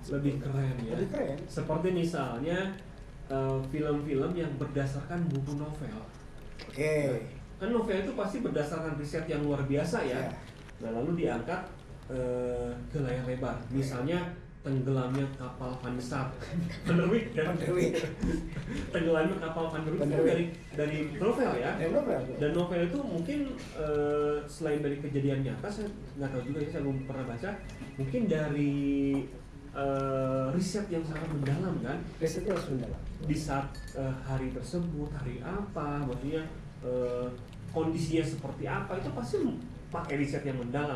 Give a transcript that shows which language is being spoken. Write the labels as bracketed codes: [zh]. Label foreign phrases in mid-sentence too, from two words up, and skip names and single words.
[id] Lebih keren ya. Lebih keren. Seperti misalnya film-film yang berdasarkan buku novel. Oke. Kan novel itu pasti berdasarkan riset yang luar biasa ya. Iya. Nah lalu diangkat ke layar lebar. Misalnya tenggelamnya kapal Van der Sar. Van der Wijk ya? Van der Wijk. Tenggelamnya kapal Van der Wijk Van der itu Wijk. dari novel ya. Novel. Dan novel itu mungkin selain dari kejadian nyata, saya nggak tahu juga ya, saya belum pernah baca. Mungkin dari riset yang sangat mendalam kan. Risetnya harus mendalam. Di saat hari tersebut, hari apa, maksudnya kondisinya seperti apa, itu pasti pakai riset yang mendalam.